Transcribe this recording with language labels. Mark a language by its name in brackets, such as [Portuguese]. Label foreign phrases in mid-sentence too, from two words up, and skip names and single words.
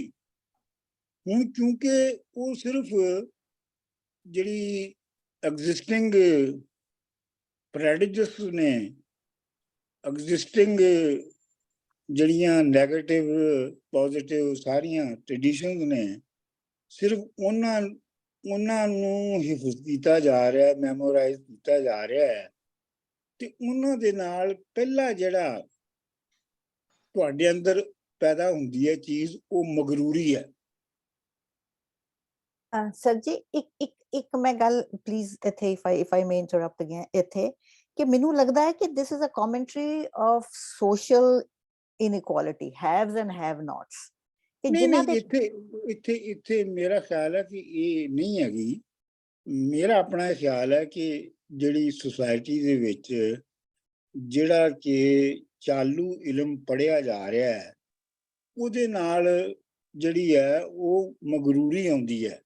[Punjabi] ਹੁਣ ਕਿਉਂਕਿ ਉਹ ਸਿਰਫ ਜਿਹੜੀ [English] existing prejudice [Punjabi] ਨੇ, ਐਗਜ਼ਿਸਟਿੰਗ ਜਿਹੜੀਆਂ [English] negative positive [Punjabi] ਸਾਰੀਆਂ ਟ੍ਰੈਡੀਸ਼ਨਸ ਨੇ, ਸਿਰਫ ਉਹਨਾਂ ਨੂੰ ਹਿਫਜ਼ ਕੀਤਾ ਜਾ ਰਿਹਾ, ਮੈਮੋਰਾਈਜ਼ ਕੀਤਾ ਜਾ ਰਿਹਾ ਹੈ। ਤੇ ਉਹਨਾਂ ਦੇ ਨਾਲ ਪਹਿਲਾ ਜਿਹੜਾ ਤੁਹਾਡੇ ਅੰਦਰ ਪੈਦਾ ਹੁੰਦੀ ਹੈ ਚੀਜ਼, ਉਹ ਮਗਰੂਰੀ ਹੈ। ਸਰ ਜੀ ਇੱਕ ਮੈਂ ਗੱਲ ਪਲੀਜ਼ ਇੱਥੇ [English] if I may interrupt again [Punjabi] ਇੱਥੇ, ਕਿ ਮੈਨੂੰ ਲੱਗਦਾ ਹੈ ਕਿ [English] this is a commentary of social inequality, haves and have nots। [Punjabi] ਇੱਥੇ ਮੇਰਾ ਖਿਆਲ ਹੈ ਕਿ ਇਹ ਨਹੀਂ ਹੈਗੀ। ਮੇਰਾ ਆਪਣਾ ਖਿਆਲ ਹੈ ਕਿ ਜਿਹੜੀ ਸੁਸਾਇਟੀ ਦੇ ਵਿੱਚ ਜਿਹੜਾ ਕਿ ਚਾਲੂ ਇਲਮ ਪੜ੍ਹਿਆ ਜਾ ਰਿਹਾ ਹੈ ਉਹਦੇ ਨਾਲ ਜਿਹੜੀ ਹੈ ਉਹ ਮਗਰੂਰੀ ਆਉਂਦੀ ਹੈ।